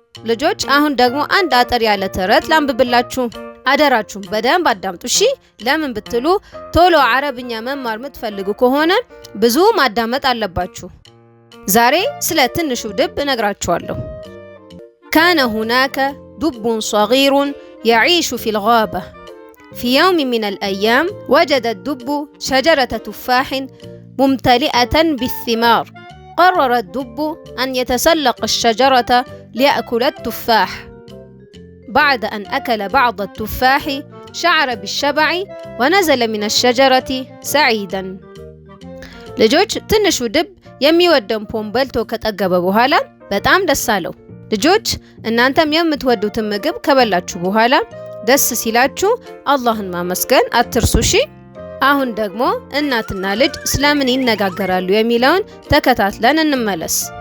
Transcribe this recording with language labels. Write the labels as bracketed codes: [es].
[am] ልጆች አሁን ደግሞ አንድ አጠር ያለ ተረት ላንብብላችሁ። አደራችሁም በደንብ አዳምጡ እሺ። ለምን ብትሉ ቶሎ አረብኛ መማር የምትፈልጉ ከሆነ ብዙ ማዳመጥ አለባችሁ። ዛሬ ስለ ትንሹ ድብ እነግራችኋለሁ። [ar] كان هناك دب صغير يعيش في الغابة. في يوم من الأيام وجد الدب شجرة تفاح ممتلئة بالثمار. قرر الدب أن يتسلق الشجرة ليأكل التفاح. بعد أن أكل بعض التفاح شعر بالشبع ونزل من الشجرة سعيدا. [am] ልጆች ትንሹ ድብ የሚወደውን ፖም በልቶ ከጠገበ በኋላ በጣም ደስ አለው። ልጆች እናንተም የምትወዱትን ምግብ ከበላችሁ በኋላ ደስ ሲላችሁ አላህን ማመስገን አትርሱ እሺ። አሁን ደግሞ እናትና ልጅ ስለምን ይነጋገራሉ የሚለውን ተከታትለን እንመለስ።